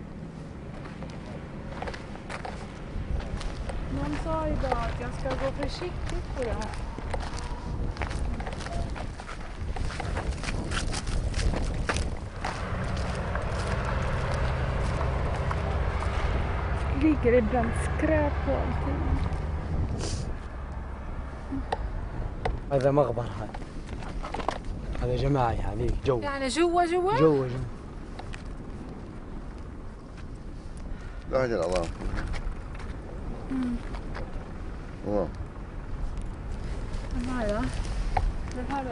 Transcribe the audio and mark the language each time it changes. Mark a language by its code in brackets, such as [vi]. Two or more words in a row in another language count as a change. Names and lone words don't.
[sv] Någon sa idag att jag ska gå försiktigt på det här. Ligger ibland skräp på allting. [ar] هذا مقبرة هذا جماعي يعني جو يعني جوا جو لا أجل الله هذا هذا